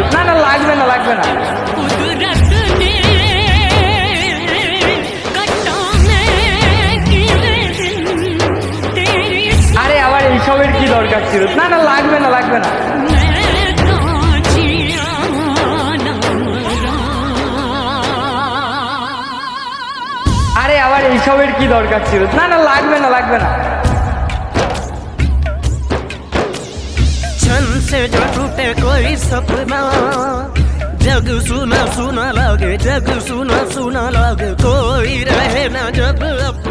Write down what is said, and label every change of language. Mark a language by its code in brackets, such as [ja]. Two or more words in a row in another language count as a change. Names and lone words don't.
[bn] না না, লাগবে না লাগবে না। আরে আবার এইসবের কি দরকার ছিল? না না, লাগবে না লাগবে না। আরে আবার এইসবের কি দরকার ছিল? না না, লাগবে না লাগবে না। [hi] छन से जो टूटे कोई सपना, जग सुना सुना लगे, जग सुना सुना लगे, कोई रहे ना जब